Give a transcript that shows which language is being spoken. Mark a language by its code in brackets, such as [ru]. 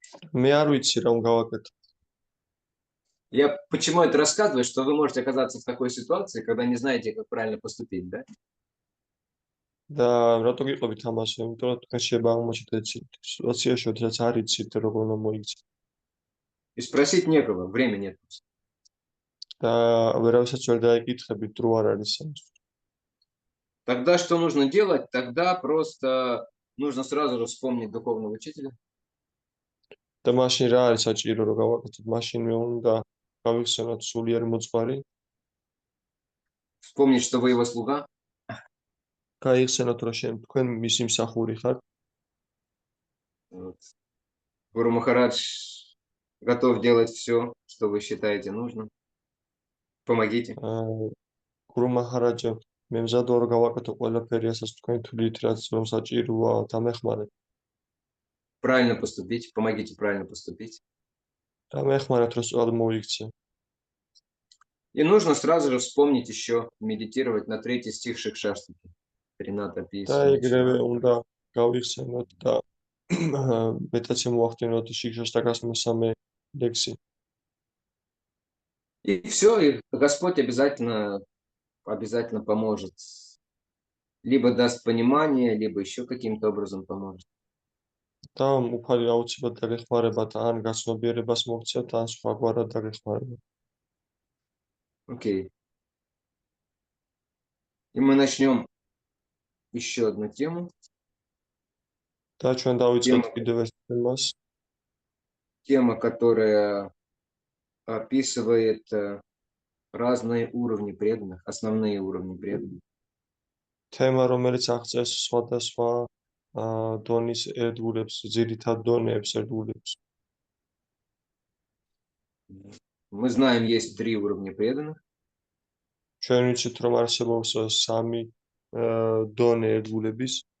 [ka] მე არ ვიცი რა უნდა გავაკეთო. [ru] Я почему это рассказываю, что вы можете оказаться в такой ситуации, когда не знаете, как правильно поступить, да? [ka] და რატო გიყვებით ამას? იმიტომ რომ თქვენ შეიძლება აღმოჩნდეთ ეს სიტუაციაში, როდესაც არ იცით როგორ უნდა მოიქცეთ. [ru] И спросить некого, времени нет. [ka] და ვერავისაც ვერ დაიკითხებით, დრო არ არის ამის. [ru] Тогда что нужно делать? Тогда просто нужно сразу же вспомнить духовного учителя. [ka] და მაშინ რა არის საჭირო რომ გავაკეთოთ? მაშინ მე უნდა გავიხსენოთ სულიერი მოწყარი, [ru] Вспомнить, что вы его слуга. [ka] გაიხსენოთ რომ თქვენ მისი მსახური ხართ. [ru] Вот. Гуру Махарадж готов делать все, что вы считаете нужным. Помогите. [ka] გურუ მაჰარაჯა მე მზადოა რომ გავაკეთო ყველაფერი, რასაც თქვენ თვლით, რაც რომ საჭიროა, დამეხმარეთ. [ru] Правильно поступить. Помогите правильно поступить. [ka] დამეხმარეთ რომ სწორად მოიქცე. [ru] И нужно сразу же вспомнить еще, медитировать на 3 стих Шикшаштаки. Рината [ka] და [ru] описывает. [ka] ეგრევე უნდა გავიხსენოთ და მეტაცე მოახდინოთ შიგშაშტაკას მესამე ლექსი. [ru] И все, и Господь обязательно поможет. Либо даст понимание, либо еще каким-то образом поможет. [ka] და უფალი აუცილებლად დაგეხმარებათ, ან გაცნობიერებას მოგცეთ, ან სხვაგვარად დაგეხმარებათ. [ru] Окей. И мы начнем еще одну тему. [ka] და ჩვენ დავიწყებთ კიდევ ეს თემას, [ru] Тема, которая описывает разные уровни преданных, основные уровни преданных. [ka] თემა, რომელიც აღწევს სხვადასხვა დონის ერთგულებს, ძირითად დონეებს ერთგულებს. [ru] Мы знаем, есть 3 уровня преданных. [ka] ჩვენ ვიცით, რომ არსებობს 3 დონე ერთგულების.